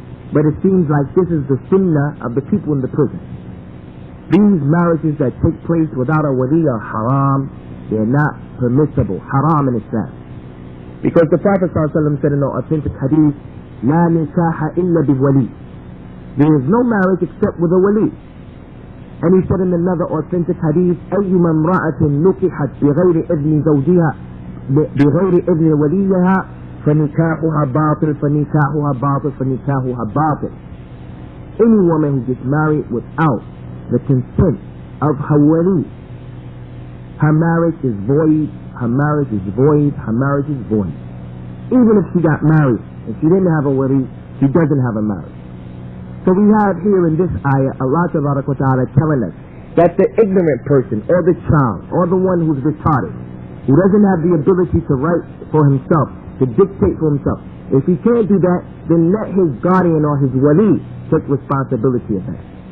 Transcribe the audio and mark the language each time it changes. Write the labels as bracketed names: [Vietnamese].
[English] But it seems like this is the sunnah of the people in the prison. These marriages that take place without a wali are haram. They're not permissible. Haram in Islam. Because the Prophet ﷺ said in the authentic hadith, [Arabic] لا نكاح إلا بولي. [English] There is no marriage except with a wali. And he said in another authentic hadith, [Arabic] أيما امرأة نكحت بغير إذن زوجها بغير إذن وليها فنكاحها باطل فنكاحها باطل فنكاحها باطل. [English] Any woman who gets married without the consent of her wali, her marriage is void, her marriage is void, her marriage is void. Even if she got married, if she didn't have a wali, she doesn't have a marriage. So we have here in this ayah, Allah Ta'ala telling us that the ignorant person, or the child, or the one who's retarded, who doesn't have the ability to write for himself, to dictate for himself, if he can't do that, then let his guardian or his wali take responsibility of that.